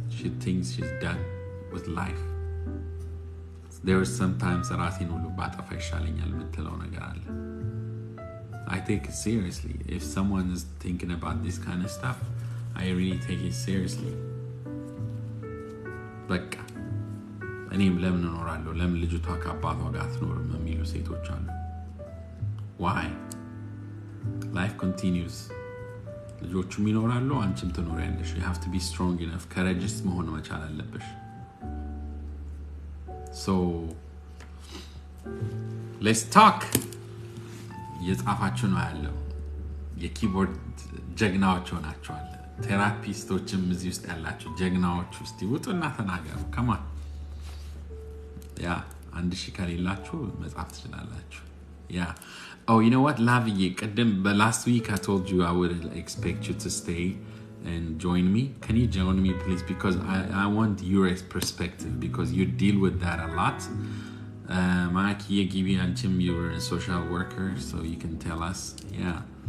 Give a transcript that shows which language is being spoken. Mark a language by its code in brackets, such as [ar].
[en] She thinks she's done with life. There are sometimes [am] ራሴን ሁሉ ባጠፋ ይሻለኛል የምትለው ነገር አለ. [en] I take it seriously. If someone is thinking about this kind of stuff, I really take it seriously. [am] በቃ እኔም ለምን እኖራለሁ ለምን ልጅቷ ከአባቷ ጋር አትኖርም የሚሉ ሴቶች አሉ. [en] Why? Life continues. [am] ልጆቹም ይኖራሉ አንቺም ትኖሪያለሽ. [en] You have to be strong enough. [am] courageous መሆን መቻል አለብሽ. [en] So let's talk. [am] የጻፋችሁ ነው ያለው የኪቦርድ ጀግናዎች ሆናችኋል. ቴራፒስቶችም እዚህ ውስጥ ያላችሁ ጀግናዎች ውስጥ ይውጡና ተናገሩ. [en] Come on. [am] Yeah, አንድ ሺህ ከሌላችሁ መጻፍ ትችላላችሁ. [en] Yeah. Oh, you know what, Laviye, last week I told you I would expect you to stay and join me. Can you join me, please? Because I want your perspective, because you deal with that a lot. Maki Gibi Anchim, you're a social worker, so you can tell us. Yeah.